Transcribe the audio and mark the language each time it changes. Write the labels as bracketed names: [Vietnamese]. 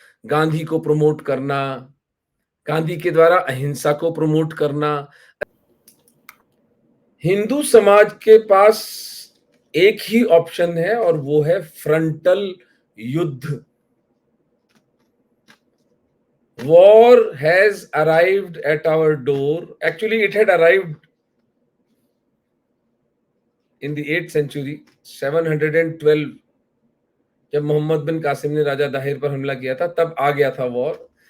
[Hindi] गांधी को प्रमोट करना, गांधी के द्वारा अहिंसा को प्रमोट करना। हिंदू समाज के पास एक ही ऑप्शन है और वो है फ्रंटल युद्ध। [English] War has arrived at our door. Actually, it had arrived in the 8th century, 712, [Hindi] जब मोहम्मद बिन कासिम ने राजा दाहिर पर हमला किया था, तब आ गया था वॉर।